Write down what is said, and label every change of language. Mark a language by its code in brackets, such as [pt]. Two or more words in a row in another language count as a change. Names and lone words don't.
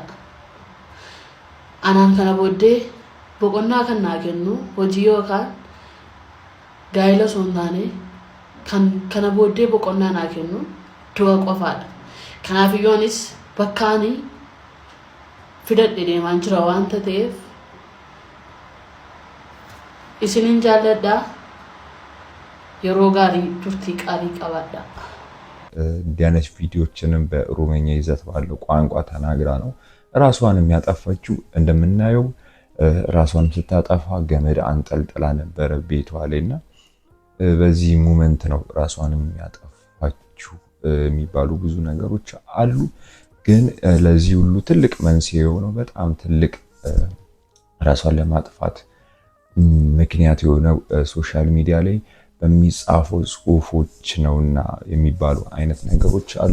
[om] Anaan kana booddee boqonnaa kan naa kennu hojii yookaan gaa'ela osoo hin taane kana booddee boqonnaa naa kennu du'a qofaadha. Kanaafiyyuu anis bakkaanii fidadhe deemaan jira waanta ta'eef isinin jaalladhaa. Yeroo gaarii turtii qaalii qabaadhaa. [am] እንዲህ አይነት ቪዲዮዎችንም በኦሮምኛ ይዘት ባለው ቋንቋ ተናግራ ነው ራሷን የሚያጠፋችው። እንደምናየው ራሷን ስታጠፋ ገመድ አንጠልጥላ ነበር ቤቷ ላይና በዚህ ሞመንት ነው ራሷን የሚያጠፋችው የሚባሉ ብዙ ነገሮች አሉ። ግን ለዚህ ሁሉ ትልቅ መንስኤ የሆነው በጣም ትልቅ ራሷን ለማጥፋት ምክንያት የሆነው [en] social media [am] ላይ በሚጻፉ ጽሁፎች ነውና የሚባሉ አይነት ነገሮች አሉ።